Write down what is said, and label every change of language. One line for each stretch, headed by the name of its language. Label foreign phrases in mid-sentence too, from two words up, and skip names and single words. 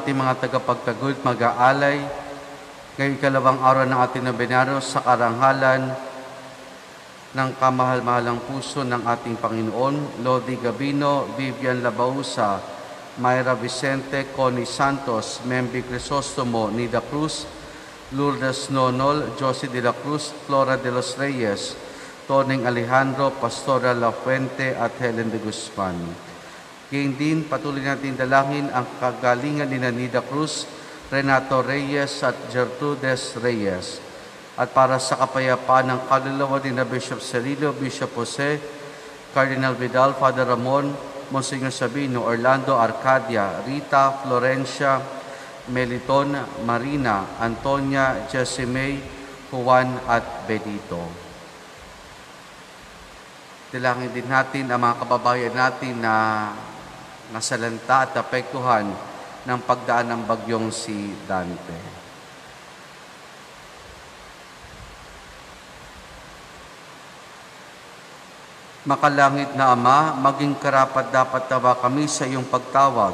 Filipino: ating mga tagapagtaguyod mag-aalay ngayong ikalawang araw ng ating nobenaryo sa karangalan ng kamahal-mahalang puso ng ating Panginoon, Lodi Gabino, Vivian Labausa, Mayra Vicente, Connie Santos, Membi Crisostomo, Nida Cruz, Lourdes Nonol, Josie de la Cruz, Flora de los Reyes, Toning Alejandro, Pastora La Fuente at Helen de Guzman. Gayun din, patuloy natin dalangin ang kagalingan ni Nida Cruz, Renato Reyes at Gertrudes Reyes. At para sa kapayapaan ng kaluluwa ni Bishop Cirillo, Bishop Jose, Cardinal Vidal, Father Ramon, Monsignor Sabino, Orlando Arcadia, Rita, Florencia, Meliton, Marina, Antonia, Jessie Juan at Benito. Dalangin din natin ang mga kababayan natin na nasalanta at apektuhan ng pagdaan ng bagyong si Dante. Makalangit na Ama, maging karapat-dapat kami sa iyong pagtawag.